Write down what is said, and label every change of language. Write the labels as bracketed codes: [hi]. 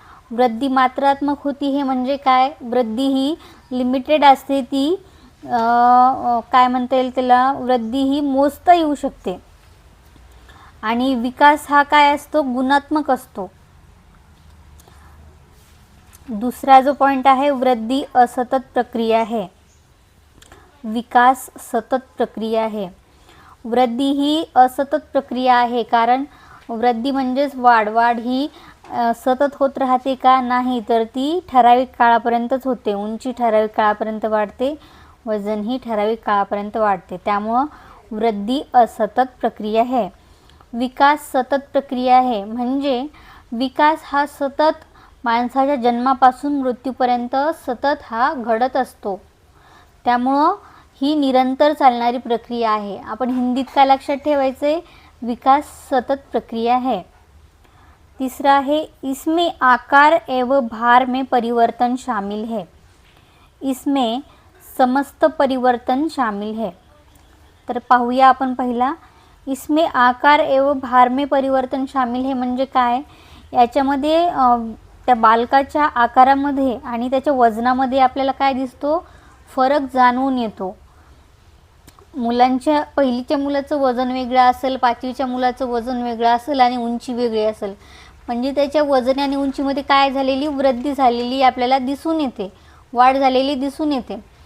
[hi] वृद्धि मात्रात्मक होती है [mr] म्हणजे काय, वृद्धि ही लिमिटेड असते, ती काय म्हणता येईल त्याला, वृद्धि ही मोजता येऊ शकते आणि विकास हा काय असतो, गुणात्मक असतो। [hi] दूसरा जो पॉइंट आहे वृद्धि असतत प्रक्रिया है, विकास सतत प्रक्रिया है। [mr] वृद्धि ही असतत प्रक्रिया आहे, कारण वृद्धि म्हणजेच वाढ ही सतत होत राहते का, नाही, तर ती ठराविक काळापर्यंतच होते। उंची ठराविक काळापर्यंत वाढते, वजन ही ठराविक काळापर्यंत वाढते, त्यामुळे [hi] वृद्धि असतत प्रक्रिया है। [mr] विकास सतत प्रक्रिया आहे म्हणजे विकास हा सतत माणसाच्या जन्मापासून मृत्यूपर्यंत सतत हा घडत असतो, त्यामुळे ही निरंतर चालणारी प्रक्रिया आहे। आपण हिंदीत काय लक्षात ठेवायचे, [hi] विकास सतत प्रक्रिया है। तीसरा है इसमें आकार एवं भार में परिवर्तन शामिल है, इसमें समस्त परिवर्तन शामिल है। [mr] तर पाहूया आपण पहिला, [hi] इसमें आकार एवं भार में परिवर्तन शामिल है [mr] म्हणजे काय, याच्यामध्ये त्या बालकाच्या आकारामध्ये आणि त्याच्या वजनामध्ये आपल्याला काय दिसतो, फरक जाणवून येतो। मुलांच्या पहिलीच्या मुलाचं वजन वेगळं असेल, पाचवीच्या मुलाचं वजन वेगळं असेल आणि उंची वेगळी असेल, म्हणजे त्याच्या वजन आणि उंचीमध्ये काय झालेली, वृद्धी झालेली आपल्याला दिसून येते, वाढ झालेली दिसून येते।